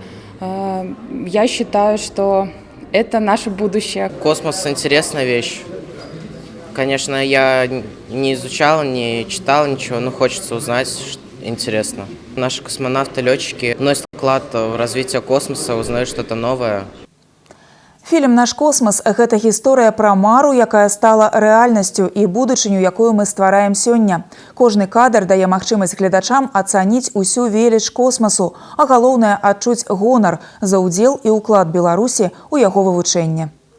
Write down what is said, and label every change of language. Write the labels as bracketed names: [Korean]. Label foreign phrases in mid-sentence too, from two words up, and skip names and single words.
[Russian] Я считаю, что это наше будущее. Космос – интересная вещь. Конечно, я не изучал, не читал ничего, но хочется узнать, интересно. Наши космонавты, летчики вносят вклад в развитие космоса, узнают что-то новое. [Belarusian] Фільм «Наш космас» – гэта гісторыя пра мару, якая стала рэальнасцю і будучыню, якую мы ствараем сёння. Кожны кадр дае магчымасць гледачам ацаніць усю веліч космасу, а галоўнае – адчуць гонар за ўдзел і ўклад Беларусі ў яго вывучэнне.